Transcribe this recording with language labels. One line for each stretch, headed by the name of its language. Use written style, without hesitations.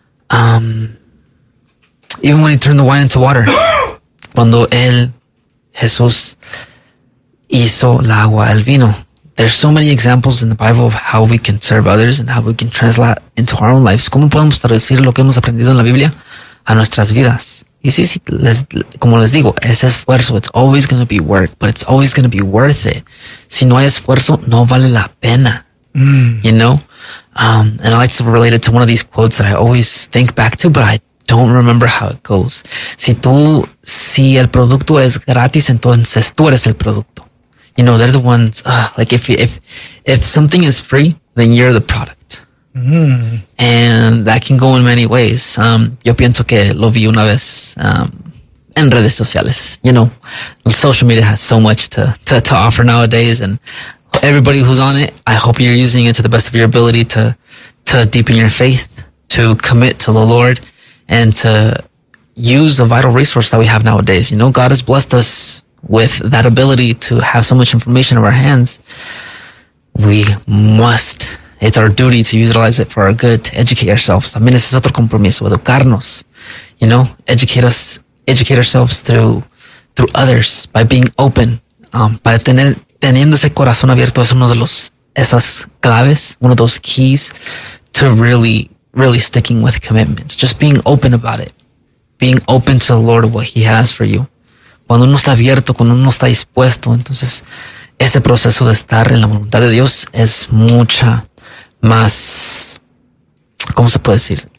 English: Even when he turned the wine into water.
Spanish: Cuando él, Jesús, hizo la agua al vino.
English: There's so many examples in the Bible of how we can serve others and how we can translate into our own lives.
Spanish: ¿Cómo podemos traducir lo que hemos aprendido en la Biblia a nuestras vidas? Y sí, sí, como les digo, ese esfuerzo,
English: it's always going to be work, but it's always going to be worth it.
Spanish: Si no hay esfuerzo, no vale la pena. You know?
English: And I like to relate it to one of these quotes that I always think back to, but I don't remember how it goes.
Spanish: Si el producto es gratis, entonces tú eres el producto.
English: You know, they're the ones, like if something is free, then you're the product. And that can go in many ways.
Spanish: Yo pienso que lo vi una vez en redes sociales.
English: You know, social media has so much to offer nowadays, and everybody who's on it, I hope you're using it to the best of your ability to deepen your faith, to commit to the Lord, and to use the vital resource that we have nowadays. You know, God has blessed us with that ability to have so much information in our hands. We must, it's our duty to utilize it for our good, to educate ourselves.
Spanish: También es otro compromiso, educarnos.
English: You know, educate ourselves through others, by being open, by
Spanish: teniendo ese corazón abierto. Es esas claves,
English: one of those keys to really, really sticking with commitments. Just being open about it. Being open to the Lord, what he has for you.
Spanish: Cuando uno está abierto, cuando uno está dispuesto, entonces ese proceso de estar en la voluntad de Dios es mucha más, ¿cómo se puede decir?